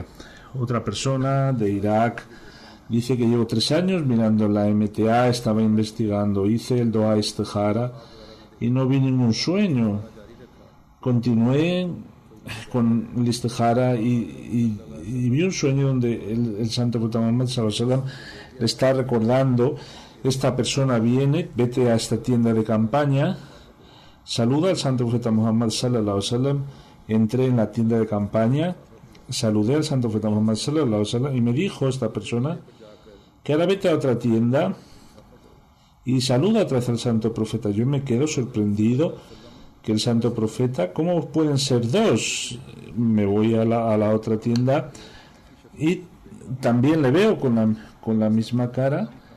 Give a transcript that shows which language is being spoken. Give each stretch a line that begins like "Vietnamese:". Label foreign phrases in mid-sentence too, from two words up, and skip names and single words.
Spanish: Otra persona de Irak dice que llevo 3 años mirando la MTA, estaba investigando, hice el
Arabic: دعاء الاستخارة
Spanish: y no vi ningún sueño. Continué con el Istihara y vi un sueño donde el Santo Profeta Muhammad
Arabic: صلى الله عليه وسلم
Spanish: le está recordando: esta persona viene, vete a esta tienda de campaña, saluda al Santo Profeta Muhammad
Arabic: صلى الله عليه وسلم.
Spanish: Entré en la tienda de campaña, saludé al Santo Profeta Muhammad
Arabic: صلى الله عليه وسلم
Spanish: y me dijo esta persona que ahora vete a otra tienda y saluda otra vez al santo profeta. Yo me quedo sorprendido que el santo profeta, ¿cómo pueden ser dos? Me voy a la otra tienda y también le veo con la misma cara.